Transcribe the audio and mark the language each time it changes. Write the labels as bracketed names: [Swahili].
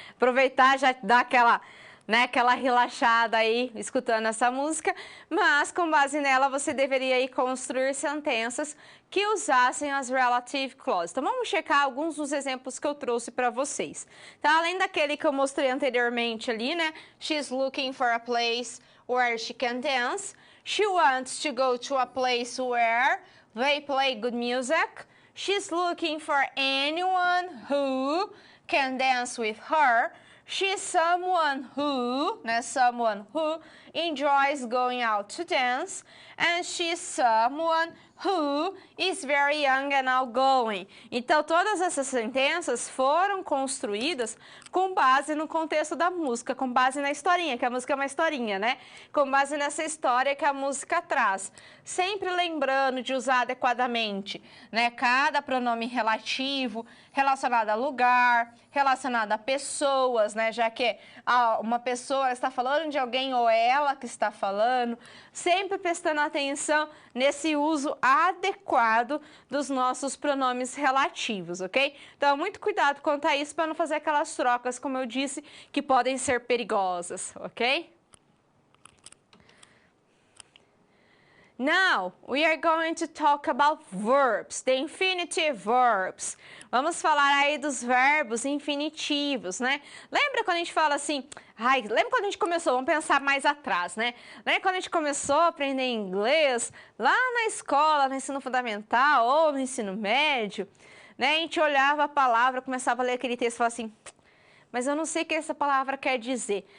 [Portuguese] Aproveitar, já dar aquela, né, aquela relaxada aí, escutando essa música, mas com base nela você deveria aí construir sentenças que usassem as relative clauses. Então vamos checar alguns dos exemplos que eu trouxe para vocês. Então, além daquele que eu mostrei anteriormente ali, né? [English] She's looking for a place where she can dance. She wants to go to a place where they play good music. She's looking for anyone who can dance with her. She's someone who, né, someone who enjoys going out to dance. And she's someone who is very young and outgoing. [Portuguese] Então, todas essas sentenças foram construídas com base no contexto da música, com base na historinha, que a música é uma historinha, né? Com base nessa história que a música traz. Sempre lembrando de usar adequadamente, né? Cada pronome relativo relacionado a lugar, relacionado a pessoas, né? Já que uma pessoa está falando de alguém ou ela que está falando, sempre prestando atenção nesse uso adequado dos nossos pronomes relativos, ok? Então, muito cuidado quanto a isso para não fazer aquelas trocas, como eu disse, que podem ser perigosas, ok? [English] Now, we are going to talk about verbs, the infinitive verbs. [Portuguese] Vamos falar aí dos verbos infinitivos, né? Lembra quando a gente fala assim, lembra quando a gente começou, vamos pensar mais atrás, né? Lembra quando a gente começou a aprender inglês, lá na escola, no ensino fundamental ou no ensino médio, né? A gente olhava a palavra, começava a ler aquele texto e falava assim, mas eu não sei o que essa palavra quer dizer.